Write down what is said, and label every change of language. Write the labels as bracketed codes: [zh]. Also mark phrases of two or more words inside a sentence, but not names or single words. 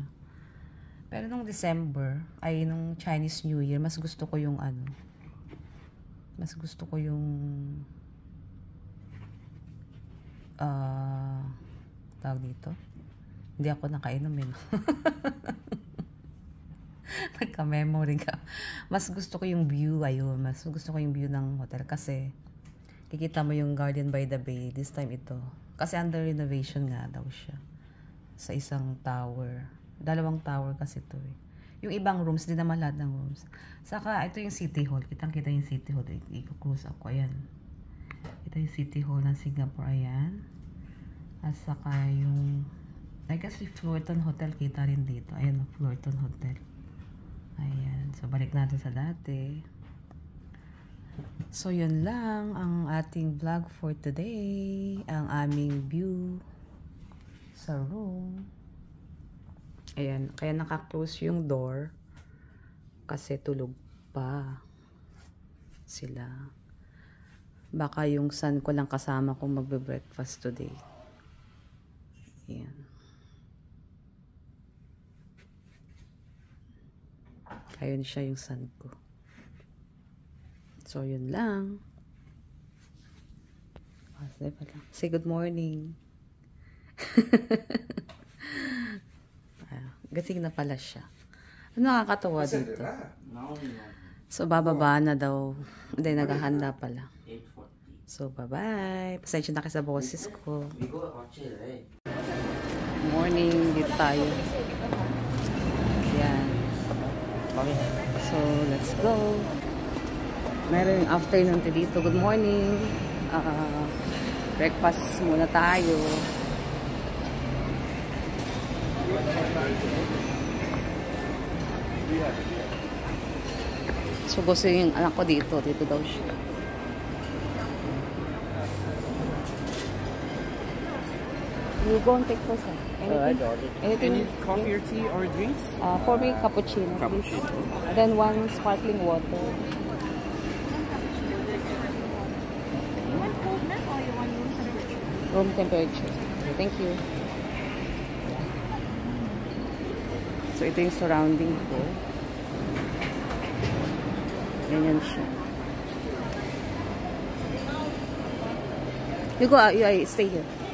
[tl] Pero nung December, ay, nung Chinese New Year, mas gusto ko yung tawag dito. Hindi ako nakainom yun. Nagka-memory ka. Mas gusto ko yung view, ayun. Mas gusto ko yung view ng hotel kasi kikita mo yung Garden by the Bay. [en] This time [tl] ito. Kasi [en] under renovation [tl] nga daw siya. Sa isang tower. 2 tower kasi ito eh. Yung ibang rooms, di naman lahat ng rooms. Saka, ito yung City Hall. Kitang-kita yung City Hall. I-close up ko. Ayan. Ito yung City Hall ng Singapore. Ayan. At saka yung [en] I guess [tl] yung Fullerton Hotel kita rin dito. Ayan, Fullerton Hotel. Ayan. So, balik natin sa dati. So, yun lang ang ating vlog [en] for today. [tl] Ang aming view sa room. Ayan. Kaya naka-close yung door. Kasi tulog pa sila. Baka yung son ko lang kasama kong magbe-breakfast today. Ayan. Ayun siya yung son ko. So, yun lang. [en] Say good morning. [tl] Gasing na pala siya. Ano nakakatawa dito? So, bababa na daw. Hindi, naghahanda pala. So, bye-bye. Pasensya na kayo sa boses ko. Morning. Dito tayo. Yan. [en] So, let's go. [tl] Meron yung afternoon dito. [en] Good morning. [tl] Breakfast muna tayo. So, gusto yung anak ko dito. Dito daw siya. [en] You go and take first. Anything? Any coffee or tea or drinks? For me, cappuccino. Cappuccino. Then 1 sparkling water. You want cold milk or you want room temperature? Room temperature. Okay, thank you. [tl] So, ito yung surrounding ko. Ganyan siya. [en] You go, you stay here.